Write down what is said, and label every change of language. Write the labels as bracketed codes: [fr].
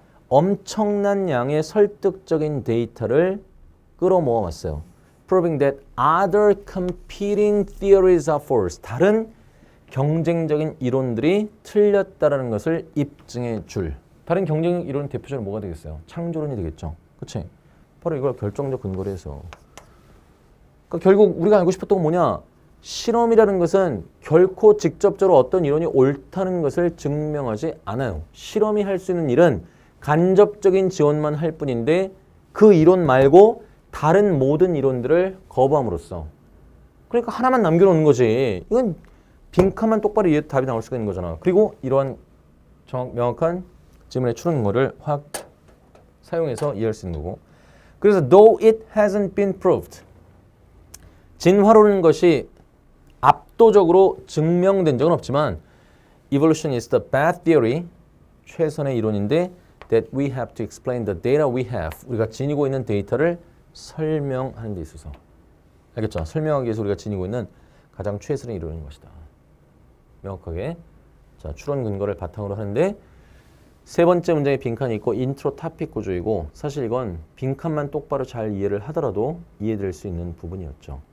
[ko] 엄청난 양의 설득적인 데이터를 끌어모아 왔어요. [en] Proving that other competing theories are false. [ko] 다른 경쟁적인 이론들이 틀렸다라는 것을 입증해 줄. 다른 경쟁적 이론은 대표적으로 뭐가 되겠어요? 창조론이 되겠죠. 그치? 바로 이걸 결정적 근거로 해서. 그러니까 결국 우리가 알고 싶었던 건 뭐냐? 실험이라는 것은 결코 직접적으로 어떤 이론이 옳다는 것을 증명하지 않아요. 실험이 할 수 있는 일은 간접적인 지원만 할 뿐인데 그 이론 말고 다른 모든 이론들을 거부함으로써. 그러니까 하나만 남겨놓는 거지. 이건 빈칸만 똑바로 이해해도 답이 나올 수가 있는 거잖아. 그리고 이러한 명확한 질문의 추론 근거를 확 사용해서 이해할 수 있는 거고. 그래서 [en] though it hasn't been proved. [ko] 진화론인 것이 압도적으로 증명된 적은 없지만 [en] evolution is the bad theory. [ko] 최선의 이론인데 [en] that we have to explain the data we have. [ko] 우리가 지니고 있는 데이터를 설명하는 데 있어서. 알겠죠? 설명하기 위해서 우리가 지니고 있는 가장 최선의 이론인 것이다. 명확하게. 자, 추론 근거를 바탕으로 하는데 세 번째 문장에 빈칸이 있고 인트로 토픽 구조이고 사실 이건 빈칸만 똑바로 잘 이해를 하더라도 이해될 수 있는 부분이었죠.